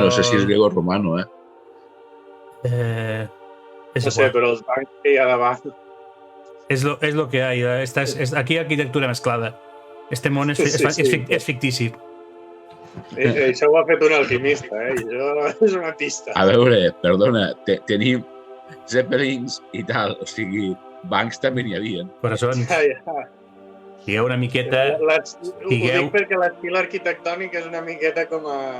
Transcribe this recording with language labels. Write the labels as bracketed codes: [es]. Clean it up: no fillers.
[ca] No sé si és grego o romano, és No sé, igual. però els bancs que hi ha davant... [es] Es lo que hay. Aquí hay arquitectura mezclada. [ca] Este món és fictici. Això ho ha fet un alquimista, I això és una pista. A veure, perdona, tenim zeppelins i tal, o sigui, bancs també n'hi havia. [es] Corazón, [ca] Ja. digueu una miqueta... Ho dic perquè l'estil arquitectònic és una miqueta com a...